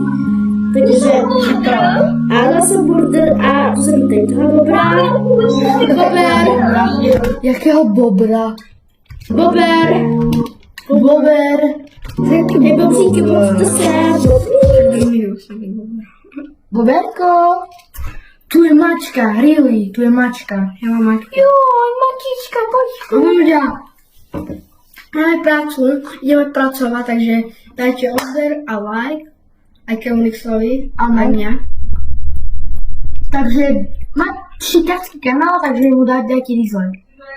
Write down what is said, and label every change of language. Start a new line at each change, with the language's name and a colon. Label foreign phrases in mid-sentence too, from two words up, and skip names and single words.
Czech: Takže a dala jsem border a to jsem tady toho bobra. Bober. Jakého bobra? Bober. Bober. Ty bobříky, to se.
Slovak: Boberko. Tu je mačka,
English: really,
Slovak: tu je mačka. Ja mám mačku. Joj, mačička, poďko. Ľudia, máme prácu, ideme pracovať, takže dajte odber a like, aj Keunixovi, Áno. aj mňa. Takže má šikácky kanál, takže mu dajte dislike.